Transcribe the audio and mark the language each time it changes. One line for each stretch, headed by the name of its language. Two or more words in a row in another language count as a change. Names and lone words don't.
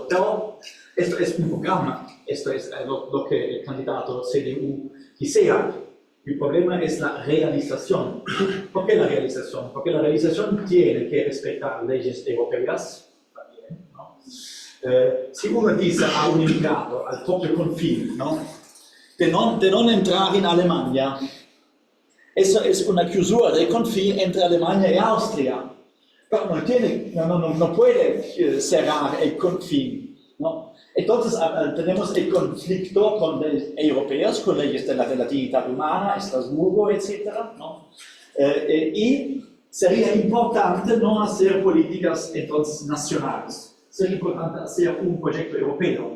Spanish: Pero esto es un programa, esto es lo que el candidato CDU quisiera. El problema es la realización. ¿Por qué la realización? Porque la realización tiene que respetar leyes europeas también, ¿no? Si uno dice a un inmigrato
Italian: al proprio confine,
Spanish: ¿no? de
Italian: non entrare in
Spanish: Alemania, eso es una
Italian: chiusura del confine
Spanish: entre Alemania y Austria. pero no puede cerrar el confín, ¿no? Entonces tenemos el conflicto con los europeos, con leyes de la relatividad humana, Estrasburgo, etc., ¿no? Y sería importante no hacer políticas entonces nacionales, sería importante hacer un proyecto europeo.